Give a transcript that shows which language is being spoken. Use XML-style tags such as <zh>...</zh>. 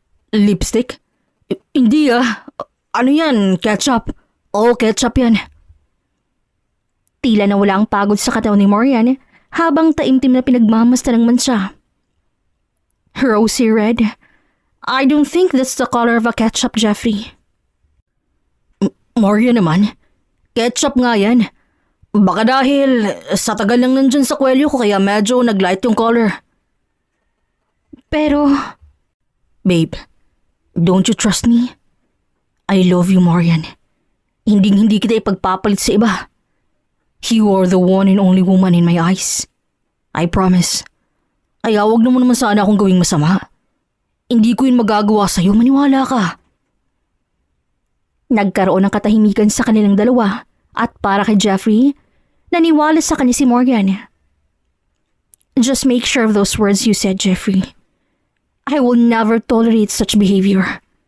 <tl>Lipstick? Hindi Ano yan? Ketchup? Oo, ketchup yan. Tila nawala ang pagod sa katawan ni Marian habang taimtim na pinagmamasta ng mansya. Rosy red?</tl> <en>I don't think that's the color of a ketchup, Jeffrey.</en> <tl>Maria naman. Ketchup nga yan. Baka dahil sa tagal lang nandyan sa kwelyo ko kaya medyo naglight yung color. Pero,</tl> <en>Babe, don't you trust me? I love you, Marian.</en> <tl>Hindi kita ipagpapalit sa iba.</tl> <en>You are the one and only woman in my eyes. I promise.</en> <tl>Ay, wag mo naman sana akong gawing masama. Hindi ko yun magagawa sa'yo, maniwala ka. nagkaroon ng katahimikan sa kanilang dalawa at para kay Jeffrey, naniwala sa kanya si Morgan.</tl> <en>Just make sure of those words you said, Jeffrey. I will never tolerate such behavior.</en>